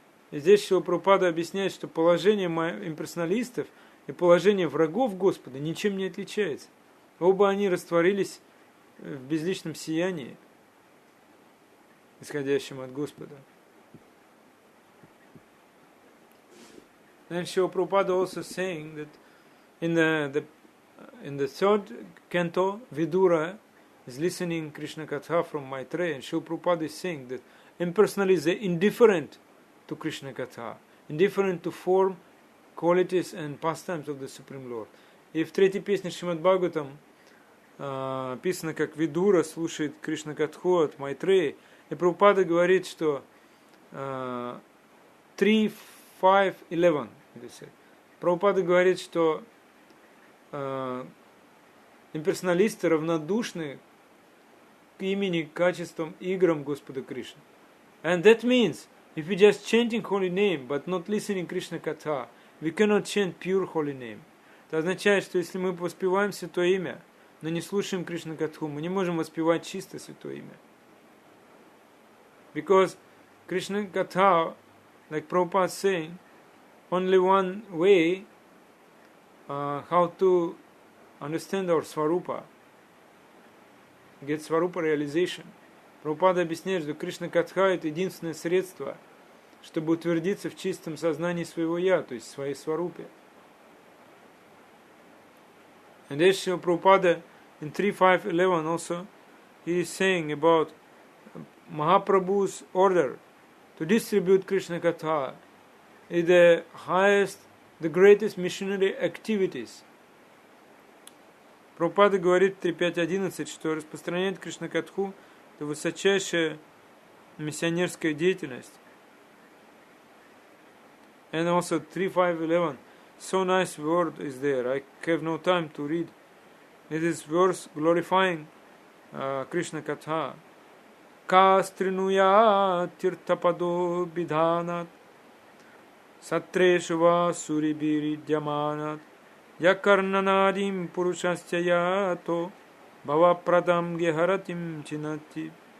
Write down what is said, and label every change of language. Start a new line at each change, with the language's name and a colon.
Russian: И здесь Шрила Прабхупада объясняет, что положение имперсоналистов и положение врагов Господа ничем не отличается. Оба они растворились в безличном сиянии, исходящем от Господа.
English: Then Srila Prabhupada also saying that in the third canto, Vidura is listening Krishna Katha from Maitreya, and Srila Prabhupada is saying that impersonalists are indifferent to Krishna Katha, indifferent to form, qualities and pastimes of the Supreme Lord.
Russian: И в третьей песне Шримад Бхагаватам описано, как Видура слушает Кришна Катху от Майтреи, и Прабхупада говорит, что 3:5:11. Прабхупада говорит, что имперсоналисты равнодушны к имени, качествам, играм Господа Кришны.
English: And that means, if we just chanting holy name, but not listening Krishna Katha, we cannot chant pure holy name.
Russian: Это означает, что если мы воспеваем святое имя, но не слушаем Кришна Катху, мы не можем воспевать чисто святое имя.
English: Because Krishna Katha, like Prabhupada is saying, only one way how to understand our Svarupa, get Svarupa realization.
Russian: Прабхупада объясняет, что Кришна Катха — это единственное средство, чтобы утвердиться в чистом сознании своего Я, то есть в своей Сварупе.
English: And then Srila Prabhupada in 3:5:11 also, he is saying about Mahaprabhu's order to distribute Krishna Katha is the highest, the greatest missionary activities.
Russian: Прабхупада говорит в 3:5:11, что распространять Кришна Катху — это высочайшая миссионерская деятельность.
English: And also 3:5:11, so nice word is there. I have no time to read. It is verse glorifying Krishna Katha.
Sanskrit: Kastrinuya tirtapado bidhanat satreshu va suribiri dhyamanat yakarnanadim purushasya yato bhavapradam gyaharatim chinati.